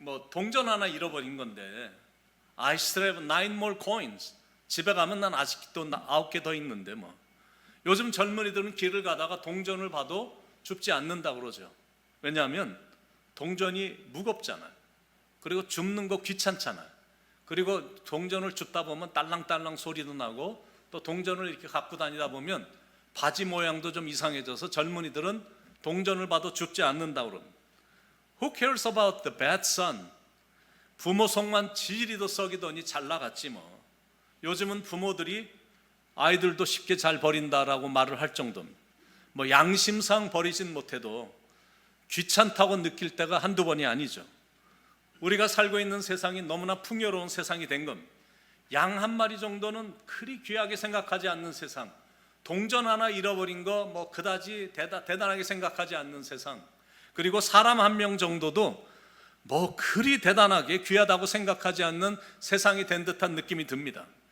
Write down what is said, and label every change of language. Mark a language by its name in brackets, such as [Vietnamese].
[Korean] 동전 하나 잃어버린 건데 [English] I still have 9 more coins. [Korean] 집에 가면 난 아직도 9개 더 있는데 뭐. 요즘 젊은이들은 길을 가다가 동전을 봐도 줍지 않는다 그러죠. 왜냐하면 동전이 무겁잖아요. 그리고 줍는 거 귀찮잖아요. 그리고 동전을 줍다 보면 딸랑딸랑 소리도 나고, 또 동전을 이렇게 갖고 다니다 보면 바지 모양도 좀 이상해져서 젊은이들은 동전을 봐도 줍지 않는다 그럽니다. [English] Who cares about the bad son? [Korean] 부모 속만 지리도 썩이더니 잘 나갔지 뭐. 요즘은 부모들이 아이들도 쉽게 잘 버린다라고 말을 할 정도입니다. 뭐 양심상 버리진 못해도 귀찮다고 느낄 때가 한두 번이 아니죠. 우리가 살고 있는 세상이 너무나 풍요로운 세상이 된 겁니다. 양 한 마리 정도는 그리 귀하게 생각하지 않는 세상, 동전 하나 잃어버린 거 뭐 그다지 대단하게 생각하지 않는 세상, 그리고 사람 한 명 정도도 뭐 그리 대단하게 귀하다고 생각하지 않는 세상이 된 듯한 느낌이 듭니다.